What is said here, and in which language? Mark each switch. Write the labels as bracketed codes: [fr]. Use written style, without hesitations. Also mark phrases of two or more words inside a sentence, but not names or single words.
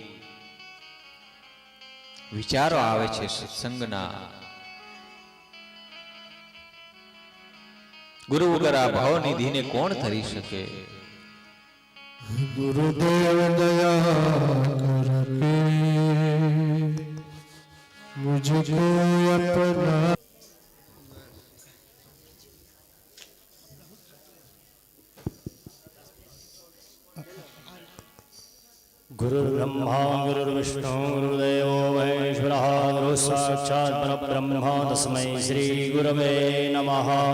[gu] વિચારો આવે છે સત્સંગના. ગુરુ વગર આ ભવનિધિને કોણ ધરી શકે? [hi] गुरुदेव दया करके मुझको अपना. [sa] गुरु ब्रह्मा गुरु विष्णु गुरुदेवो महेश्वरः गुरु साक्षात् परब्रह्म तस्मै श्री गुरवे नमः.